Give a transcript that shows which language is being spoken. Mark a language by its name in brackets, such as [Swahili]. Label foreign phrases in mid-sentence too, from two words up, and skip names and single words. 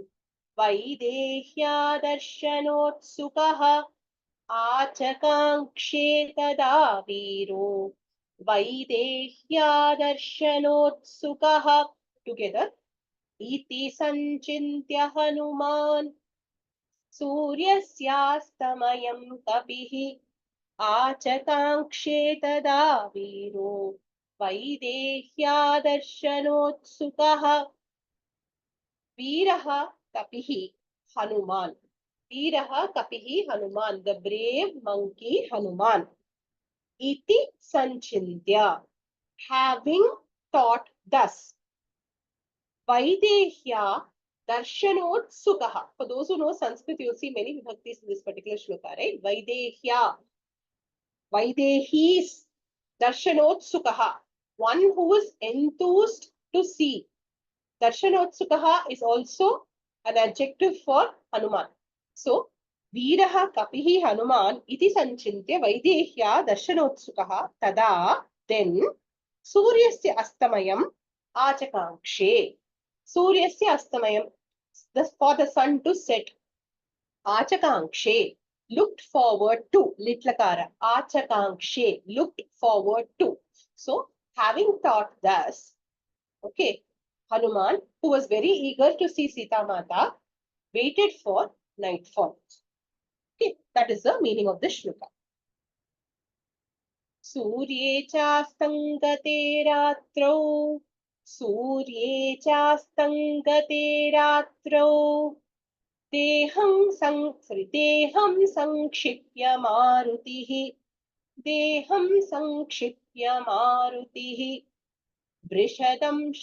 [Sanskrit] वैदेह्यादर्शनोत्सुकः आचकाङ्क्षे तदा वीरो वैदेह्यादर्शनोत्सुकः टुगेदर इति संचिन्त्य हनुमान् सूर्यस्यास्तमयं कपिः आचकाङ्क्षे तदा वीरो वैदेह्यादर्शनोत्सुकः वीरः कपिः हनुमान् [English] the brave monkey [Sanskrit] Hanuman इति संचिन्त्य [English] having thought thus [Sanskrit] वैदेह्या दर्शनोत्सुकः. [English] For those who know Sanskrit, you'll see many vibhaktis in this particular shloka, right? [Sanskrit] वैदेह्याः दर्शनोत्सुकः, [English] one who is enthused to see. Darshanotsukaha is also an adjective for Hanuman. So, [Sanskrit] वीरः कपिः हनुमान् इति संचिन्त्य वैदेह्या दर्शनोत्सुकः तदा then सूर्यस्य अस्तमयम् आचकाङ्क्षे. सूर्यस्य अस्तमयम्, [English] for the sun to set. Achakangshe, looked forward to. Litlakara. Achakangshe, looked forward to. So, having thought thus, okay, Hanuman, who was very eager to see Sita Mata, waited for nightfall. Okay, that is the meaning of this shloka. [Sanskrit] सूर्ये चास्तं गते रात्रौ देहं संक्षिप्य मारुतिः वृषदम्